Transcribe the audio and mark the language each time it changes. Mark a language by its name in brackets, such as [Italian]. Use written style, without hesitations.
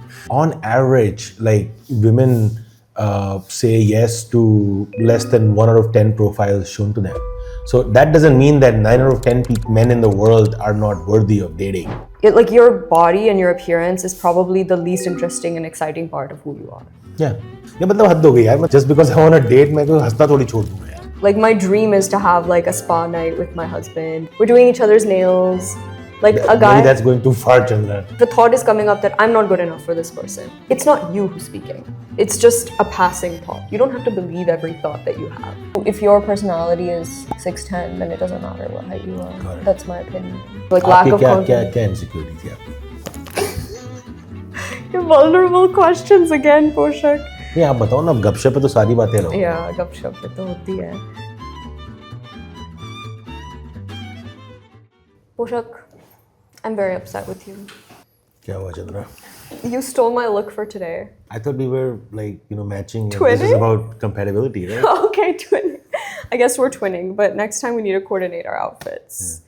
[English] On average, women say yes to less than 1 out of 10 profiles shown to them. So that doesn't mean that 9 out of 10 men in the world are not worthy of dating. Your body and your appearance is probably the least interesting and exciting part of who you are. Yeah. Just because I want to date, [Hindi] मैं तो हंसना थोड़ी छोड़ दूँगा यार. [English] Like my dream is to have like a spa night with my husband. We're doing each other's nails. Like a guy. Maybe that's going too far, Chandra. The thought is coming up that I'm not good enough for this person. It's not you who's speaking. It's just a passing thought. You don't have to believe every thought that you have. If your personality is 6'10", then it doesn't matter what height you are. Correct. That's my opinion. Like lack of confidence. [Hindi] क्या insecurities है? [English] Your vulnerable questions again, Poshak. [Hindi] नहीं आप बताओ ना गप शप पे तो सारी बातें रहो. Yeah, गप शप पे तो होती है. [English] Poshak, I'm very upset with you. [Hindi] क्या हुआ Chandra? [English] You stole my look for today. I thought we were matching. Twinning? This is about compatibility, right? Okay, twinning. I guess we're twinning, but next time we need to coordinate our outfits.